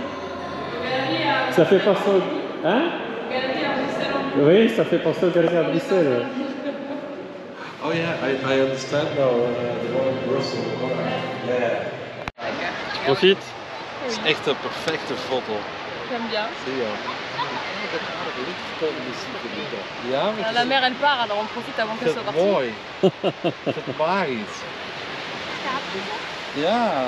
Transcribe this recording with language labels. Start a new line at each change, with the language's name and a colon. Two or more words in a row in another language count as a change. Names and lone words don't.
French: Ça fait penser au... Hein? Oui, ça fait penser au galerie à Bruxelles.
English: Oh yeah, I understand now. The one in Brussels. Yeah.
French: Tu profites?
Dutch: Het is echt een perfecte foto.
French: J'aime bien.
Dutch: Zie je? Ja, maar
French: La mère elle part, alors on profite avant qu'elle soit
Dutch: het is
French: partie.
Dutch: mooi. Het is magisch. Ja.